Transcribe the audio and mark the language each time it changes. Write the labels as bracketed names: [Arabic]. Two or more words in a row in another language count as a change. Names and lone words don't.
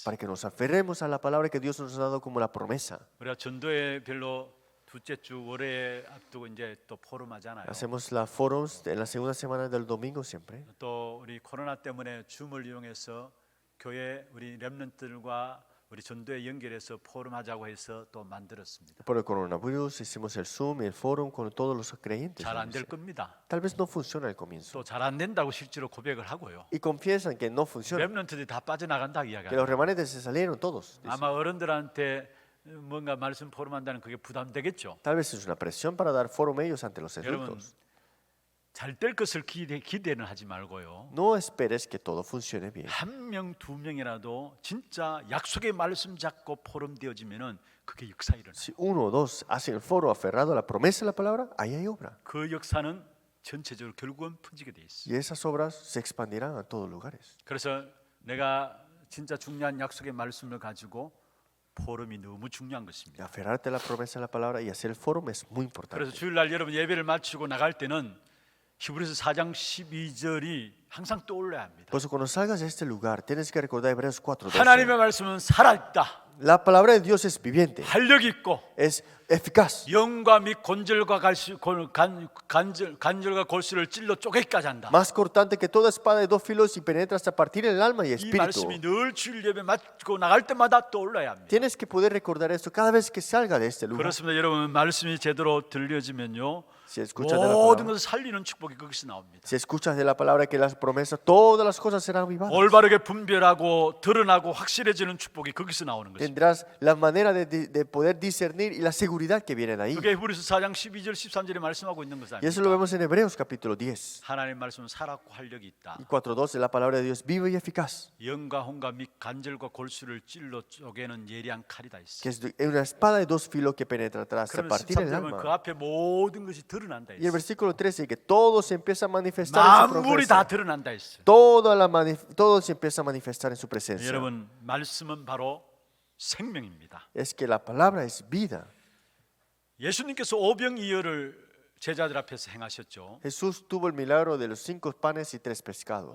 [Spanish] Para que nos aferremos a la palabra que Dios nos ha dado como la promesa. [Korean] 우리가 전도에 별로 둘째 주 월요일 앞두고 이제 또 포럼하잖아요. [Spanish] Hacemos la forums en la segunda semana del domingo siempre. [Korean] 또 우리 코로나 때문에 줌을 이용해서 교회 우리 렘넌트들과 우리 전도에 연결해서 포럼하자고 해서 또 만들었습니다. [Spanish] Por el coronavirus hicimos el Zoom y el forum con todos los creyentes. [Korean] 잘 안 될 겁니다. [Spanish] Tal vez no funciona al comienzo. [Korean] 또 잘 안 된다고 실제로 고백을 하고요. [Spanish] Y confiesan que no funciona. [Korean] 렘넌트들이 다 빠져나간다 [Spanish] Que [Korean] 이야기합니다. [Spanish] los remanentes se salieron todos. dicen. [Korean] 아마 어른들한테 뭔가 말씀 포럼한다는 그게 부담되겠죠. [Spanish] Tal vez es una presión para dar forum ellos ante los [Korean] 여러분, [Spanish] adultos. [Korean] 잘 될 것을 기대는 하지 말고요. [Spanish] No esperes que todo funcione bien. [Korean] 한 명, 두 명이라도 진짜 약속의 말씀 잡고 포럼되어지면은 그게 역사 일어나요. [Spanish] Si uno o dos hacen el foro aferrado a la promesa de la palabra, ahí hay obra. [Korean] 그 역사는 전체적으로 결국은 퍼지게 돼 있어요. [Spanish] Y esas obras se expandirán a todos lugares. [Korean] 그래서 내가 진짜 중요한 약속의 말씀을 가지고 포럼이 너무 중요한 [Spanish] Y [Korean] 것입니다. [Spanish] aferrarte a la promesa de la palabra y hacer el foro es muy [Korean] 그래서 [Spanish] importante. [Korean] 주일날 여러분 예배를 마치고 나갈 때는 히브리서 4장 12절이 항상 떠올라야 합니다. [Spanish] Por eso cuando salgas de este lugar, tienes que recordar Hebreos 4:12. [Korean] 하나님의 말씀은 살아있다, [Spanish] La palabra de Dios es viviente, [Korean] 활력 있고 [Spanish] es eficaz, [Korean] 영과 및 곤절과 간절과 골수를 찔러 쪼개기까지 한다. [Spanish] más cortante que toda espada de dos filos y penetra hasta partir el alma y [Korean] 이 [Spanish] espíritu. [Korean] 말씀이 늘 주일 예배 마치고 나갈 때마다 떠올라야 합니다. [Spanish] Tienes que poder recordar esto cada vez que salga de este lugar. [Korean] 그렇습니다. 여러분, 말씀이 제대로 들려지면요, [Spanish] Si escuchas de la [Korean] 모든 [Spanish] palabra, [Korean] 것을 살리는 축복이 거기서 나옵니다. [Spanish] si escuchas de la palabra que las promesas, todas las cosas serán avivadas. [Korean] 올바르게 분별하고 드러나고 확실해지는 축복이 거기서 나오는 것입니다. [Spanish] Tendrás la manera de poder discernir y la seguridad que viene de ahí. [Korean] 그게 히브리서 4장 12절 13절에 말씀하고 있는 것을 [Spanish] Y eso lo [Korean] 아닙니까? [Spanish] vemos en Hebreos capítulo 10. [Korean] 하나님의 말씀은 살았고 활력이 있다. [Spanish] Y 4:12, la palabra de Dios viva y eficaz, [Korean] 영과 혼과 및 간절과 골수를 찔러 쪼개는 예리한 칼이다 있어. [Spanish] que es una espada de dos filos que penetra hasta [Korean] 그러면 [Spanish] partir el [Korean] 13절은 그 [Spanish] alma. [Korean] 앞에 모든 것이 드러난다 [Spanish] Y el [Korean] 했어. [Spanish] versículo 13, que todo se empieza a manifestar en su [Korean] 만물이 다 [Spanish] presencia. [Korean] 드러난다 했어. [Spanish] Todo se empieza a manifestar en su presencia. [Korean] 여러분, 말씀은 바로 생명입니다. [Spanish] Es que la palabra es vida. [Korean] 예수님께서 오병이어를 제자들 앞에서 행하셨죠. [Spanish] Jesús tuvo el milagro de los 5 panes y 3 pescados.